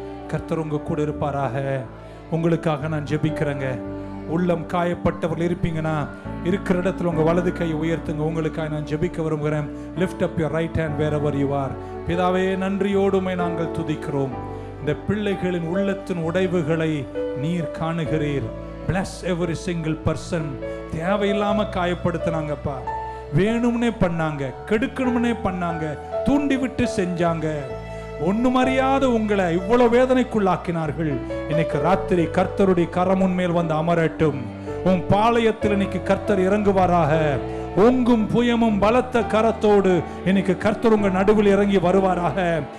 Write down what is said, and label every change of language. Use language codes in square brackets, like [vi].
[ta] கர்த்தர் உங்க கூட இருப்பாராக. உங்களுக்காக நான் ஜெபிக்கிறேங்க. உள்ளம் காயப்பட்டவர்கள் இருப்பீங்கன்னா இருக்கிற இடத்துல உங்க வலது கையை உயர்த்துங்க. உங்களுக்காக நான் ஜெபிக்க விரும்புகிறேன். [en] Lift up your right hand wherever you are. [ta] பிதாவே, நன்றியோடுமே நாங்கள் துதிக்கிறோம். இந்த பிள்ளைகளின் உள்ளத்தின் உடைவுகளை நீர் காணுகிறீர். [en] bless every single person. [ta] தேவையில்லாம காயப்படுத்தினாங்கப்பா, வேணும்னே பண்ணாங்க, கெடுக்கணும்னே பண்ணாங்க, தூண்டி விட்டு செஞ்சாங்க. ஒண்ணும் அறியாத உங்களை இவ்வளவு வேதனைக்குள்ளாக்கினார்கள். இன்னைக்கு ராத்திரி கர்த்தருடைய கரம் உன்மேல் வந்து அமரட்டும். உன் பாளையத்தில் இன்னைக்கு கர்த்தர் இறங்குவாராக. ஓங்கும் புயமும் பலத்த கரத்தோடு இன்னைக்கு கர்த்தர் உங்க நடுவில் இறங்கி வருவாராக.